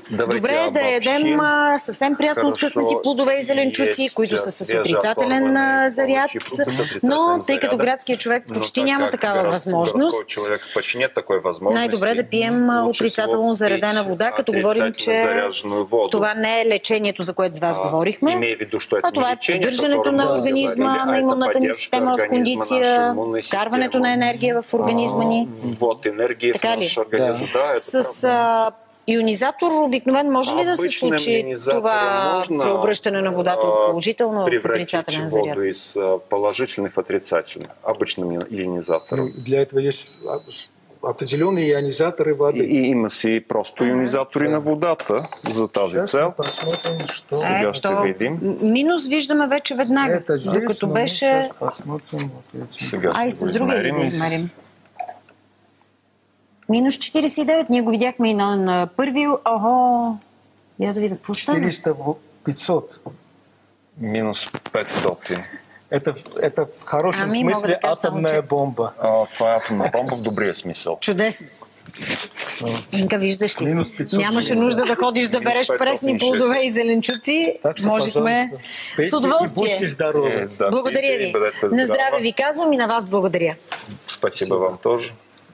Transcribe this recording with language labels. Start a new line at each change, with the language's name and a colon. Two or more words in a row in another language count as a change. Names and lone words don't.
Bulgarian: Добре е да ядем съвсем прясно откъснати плодове и зеленчуци, които са с отрицателен заряд, но тъй като градският човек почти няма такава възможност, най-добре да пием отрицателно заредена вода, като говорим, че това не е лечението, за което с вас говорихме, а това е поддържането на организма, на имунната ни система в кондиция, вкарването на енергия в организма ни. Така ли? С ионизатор обикновено може ли да се случи това преобръщане на водата от положително в отрицателен заряд?
Russian: Воду из положительный в отрицательный. Обычным ионизатором. Для этого есть определенные ионизаторы воды.
Bulgarian: И има си просто ионизатори на водата за тази цел. Сега ще видим. Минус виждаме вече веднага, докато беше... Ай, с други да измерим. Минус 49, ние го видяхме и на първи... Ого! Я да видя, какво стане? 400-500. Минус 500.
Russian: Это в хорошем смысле атомная бомба.
Bulgarian: Това е атомна бомба в добрия смисъл. Чудесно. Инка, виждаш ли? Нямаше нужда да ходиш да береш пресни плодове и зеленчуци. Можехме с удоволствие. Благодаря ви. На здраве ви казвам и на вас благодаря.
Russian: Спасибо вам тоже.